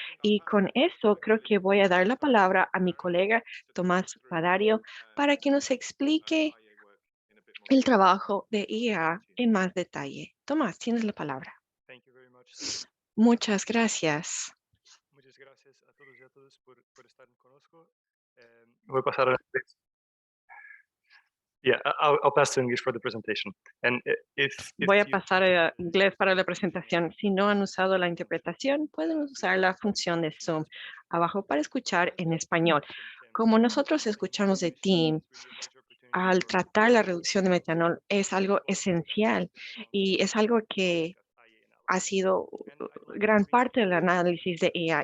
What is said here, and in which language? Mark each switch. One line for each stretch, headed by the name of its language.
Spanish: Y con eso creo que voy a dar la palabra a mi colega Tomás Padario para que nos explique el trabajo de IEA en más detalle. Tomás, tienes la palabra.
English: Thank you very much.
Spanish: Muchas gracias. Muchas gracias a todos y a todas por estar con nosotros. Voy a pasar a
English: Yeah, I'll pass to English for the presentation. And if
Spanish: Voy a
English: you
Spanish: pasar a inglés para la presentación. Si no han usado la interpretación, pueden usar la función de Zoom abajo para escuchar en español. Como nosotros escuchamos de Team, al tratar la reducción de metanol es algo esencial y es algo que ha sido gran parte del análisis de IA.